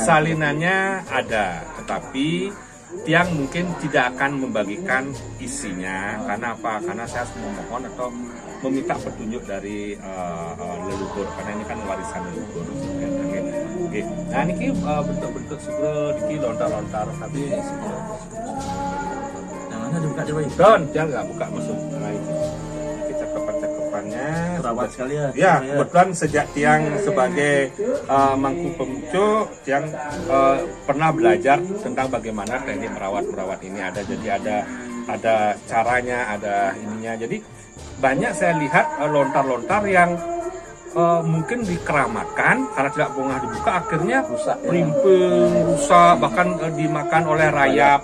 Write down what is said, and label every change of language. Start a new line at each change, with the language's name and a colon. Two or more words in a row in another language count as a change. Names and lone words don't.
Indonesian: salinannya ada, tetapi tiang mungkin tidak akan membagikan isinya. Karena apa? Karena saya harus memohon atau meminta petunjuk dari leluhur, karena ini kan warisan leluhur. Oke. Nah ini bentuk-bentuk sugro, ini lontar-lontar, tapi Jangannya dibuka Jero Bayu. Don, jangan nggak buka masuk. Nah ini cakapan-cakapannya Terawat sekali ya. Ya, kebetulan sejak tiang sebagai mangku pemucuk, tiang pernah belajar tentang bagaimana teknik merawat ini ada. Jadi ada caranya, ada ininya. Jadi banyak saya lihat lontar-lontar yang mungkin dikeramatkan karena tidak pernah dibuka, akhirnya Rusak, ya. rimping, rusak, bahkan dimakan oleh rayap.